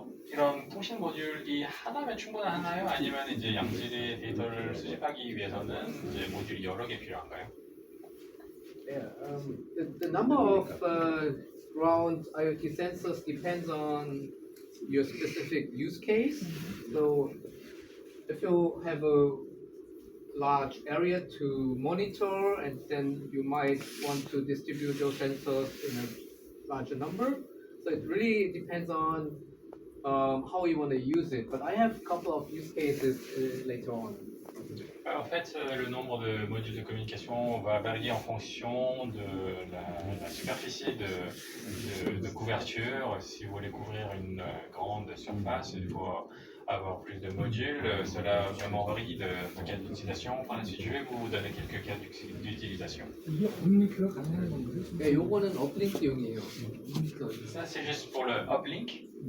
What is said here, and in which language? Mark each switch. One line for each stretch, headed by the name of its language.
Korean: 이런 통신 모듈이 하나면 충분하나요? 아니면 이제 양질의 데이터를 수집하기 위해서는 이제 모듈이 여러 개 필요한가요?
English: Yeah, the number of ground IoT sensors depends on your specific use case. So, if you have a large area to monitor, and then you might want to distribute those sensors in a larger number. So it really depends on how you want to use it. But I have a couple of use cases later on.
French: En fait, le nombre de modules de communication va varier en fonction de la superficie de couverture. Si vous voulez couvrir une grande surface, il faut avoir plus de modules. Cela vraiment varie de cas d'utilisation. Par la suite, je vais vous donner quelques cas d'utilisation.
Korean: 이게 옴니크가 가능한 건가요? 네, 요거는 업링크용이에요.
French: Ça, c'est juste pour le uplink.